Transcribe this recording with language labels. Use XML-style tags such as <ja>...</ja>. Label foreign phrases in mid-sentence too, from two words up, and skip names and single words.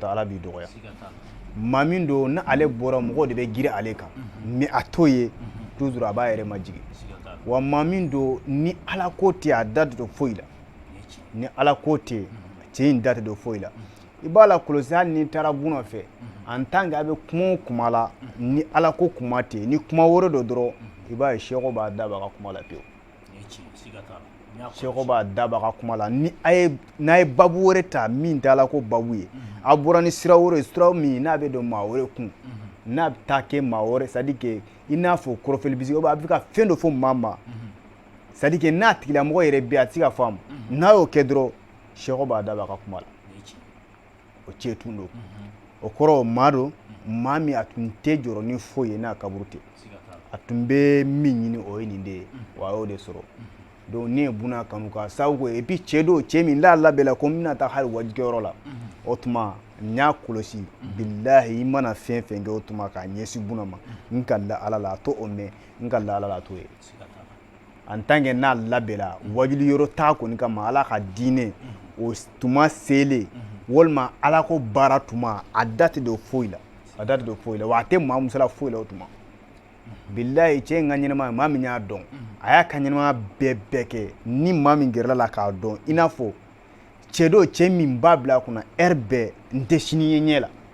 <bm>ala b'i dɔgɔya maa min don ni ale bɔra mɔgɔw de bɛ girin ale kan mais a t'o ye toujours a b'a yɛrɛ majigi wa maa min don ni ala ko tɛ a da tɛ don foyi la ni ala ko tɛ cɛ in da tɛ don foyi la i b'a la kɔlɔsi hali n'i taara Buna fɛ</bm> <fr>en tant que</fr> <bm>a bɛ kuma o kuma la ni ala ko kuma tɛ ni kuma wɛrɛ dɔ dɔrɔn i b'a ye sɛko b'a da b'a ka kuma la pewu sɛko b'a da b'a ka kuma la n'a ye babu wɛrɛ ta min tɛ ala ko babu ye a bɔra ni sira wɛrɛ ye sira min n'a bɛ don maa wɛrɛ kun n'a bɛ taa kɛ maa wɛrɛ</bm> <fr>c'est à dire que</fr> <bm>i n'a fɔ kɔrɔfɔli bisigi a bɛ ka fɛn dɔ fɔ maa ma</bm> <fr>c'est à dire que</fr> <bm>n'a tigilamɔgɔ yɛrɛ bɛ a tɛ se ka faamu n'a y'o kɛ dɔrɔn sɛko b'a da b'a ka kuma la o cɛ tun don o kɔrɔ maa don maa min a tun tɛ jɔrɔ ni foyi ye n'a kaburu tɛ a tun bɛ min ɲini o ye nin de ye wa a y'o de sɔrɔ donc ne ye Buna kanu ka sababu kɛ</bm> <fr>et puis</fr> <bm>cɛ don cɛ min n'a labɛnna ko n bɛna taa hali wajikɛyɔrɔ la o tuma n y'a kɔlɔsi bilahi i mana fɛn fɛn kɛ o tuma k'a ɲɛsin buna ma n ka la ala la a to o mɛn n ka la ala la a to ye</bm> <fr>en tant que</fr> <bm>n'a labɛnna wajuli yɔrɔ t'a kɔni kama ala ka diinɛ o tuma selen walima ala ko baara tuma a da tɛ don foyi la a da tɛ don foyi la wa a tɛ maa musala foyi la o tuma bilahi cɛ in ka ɲɛnɛmaya maa min y'a dɔn a y'a ka ɲɛnɛmaya bɛɛ kɛ ni maa min gɛrɛla la k'a dɔn i n'a fɔ cɛ dɔ cɛ min b'a bila a kunna heure bɛɛ n tɛ sini ye ɲɛ la</bm>